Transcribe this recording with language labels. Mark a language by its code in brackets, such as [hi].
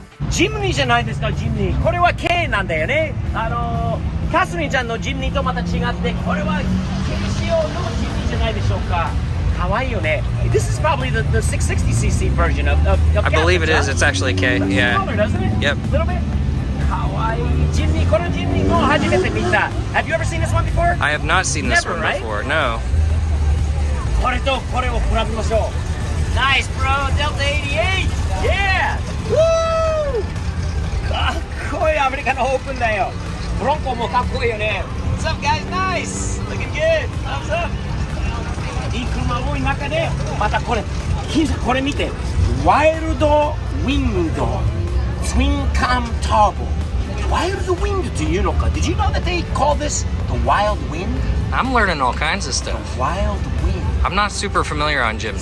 [ja] ジムニーじゃないですか、ジムニー。これは K なんだよね。カスミンちゃんのジムニーとまた違って、これは軽仕様のジムニーじゃないでしょうか。かわいいよね。 [en] This is probably the 660cc version of I believe it is. It's actually K. Yeah. Smaller, doesn't it? Yep. A little bit. [ja] かわいいジムニー。このジムニーも初めて見た。 [en] Have you ever seen this one before? I have not seen this Never, one right? before. No. [ja] これとこれを比べましょう。 [en] Nice, bro. Delta 88. Yeah. Woo! [ja] かっこいいアメリカのオープンだよ。ブロンコもかっこいいよね。 [en] What's up, guys? Nice. Looking good. Thumbs up. [ja] いい車多い中で、またこれ、金さんこれ見て。ワイルドウィンドツインカムターボ。ワイルドウィンドっていうのか。 [en] Did you know that they call this the wild wind? I'm learning all kinds of stuff. The wild wind. I'm not super familiar on Jimneys.